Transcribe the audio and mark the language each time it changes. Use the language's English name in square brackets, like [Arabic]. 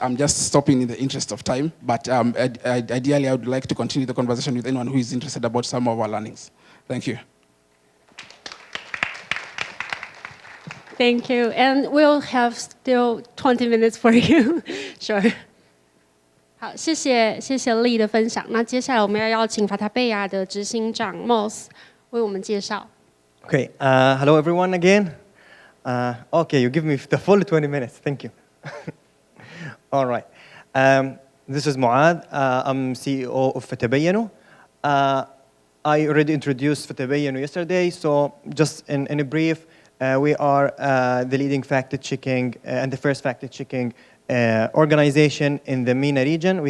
[English] I'm just stopping in the interest of time. But ideally, I would like to continue the conversation with anyone who is interested about some of our learnings. Thank you. Thank you. And we'll have still 20 minutes for you. [Chinese] Sure. 好，谢谢Lee 的分享。那接下来我们要邀请法塔贝亚的执行长 Moath 为我们介绍。 [English] Okay, hello everyone again. Okay, you give me the full 20 minutes. Thank you. All right. This is Moath. I'm CEO of Fatabyyano. I already introduced Fatabyyano yesterday, so just in a brief, we are the leading fact-checking and the first fact-checking organization in the MENA region.